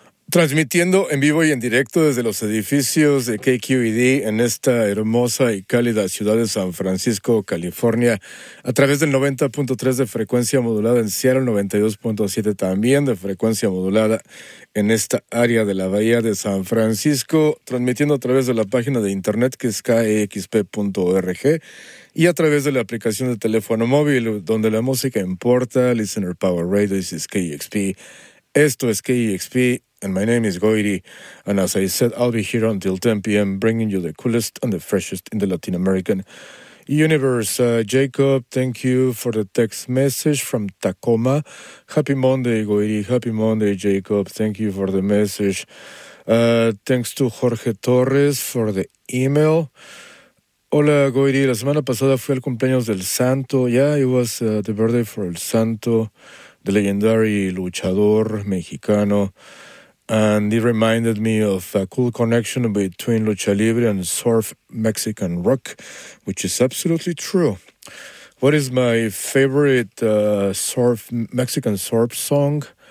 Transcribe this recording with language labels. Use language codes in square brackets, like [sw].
[es] Transmitiendo en vivo y en directo desde los edificios de KQED en esta hermosa y cálida ciudad de San Francisco, California, a través del 90.3 de frecuencia modulada en Seattle, 92.7 también de frecuencia modulada en esta área de la bahía de San Francisco, transmitiendo a través de la página de internet que es kexp.org y a través de la aplicación de teléfono móvil donde la música importa, Listener Power Radio, [en] this is KEXP. [es] Esto es KEXP. [en] And my name is Goiri, and as I said, I'll be here until 10 p.m. bringing you the coolest and the freshest in the Latin American universe. Jacob, thank you for the text message from Tacoma. Happy Monday, Goiri. Happy Monday, Jacob. Thank you for the message. Thanks to Jorge Torres for the email. [es] Hola, Goiri. La semana pasada fui al cumpleaños del Santo. [en] Yeah, it was the birthday for El Santo, the legendary [es] luchador mexicano. [en] And it reminded me of a cool connection between Lucha Libre and surf Mexican rock, which is absolutely true. What is my favorite Mexican surf song?